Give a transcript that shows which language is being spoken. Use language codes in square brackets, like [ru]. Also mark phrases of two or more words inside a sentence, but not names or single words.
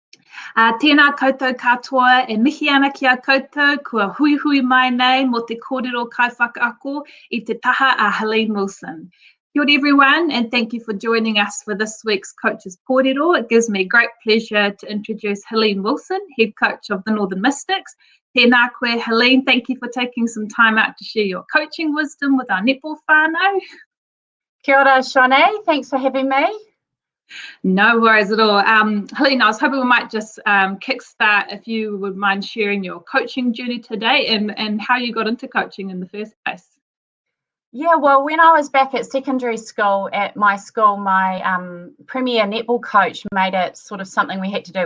[mi] Tēnā koutou katoa e mihi ana ki a koutou, kua hui hui mai nei mo te kōrero kaiwhakaako I te taha a Helene Wilson. Kia ora [en] everyone, and thank you for joining us for this week's Coaches Kōrero. It gives me great pleasure to introduce Helene Wilson, Head Coach of the Northern Mystics. [mi] Tēnā koe, [en] Helene, thank you for taking some time out to share your coaching wisdom with our netball whānau. [mi] Kia ora, Chonaire, [en] thanks for having me. No worries at all. Helene, I was hoping we might just kickstart if you would mind sharing your coaching journey today and how you got into coaching in the first place. Yeah, well, when I was back at secondary school, at my school, my premier netball coach made it sort of something we had to do.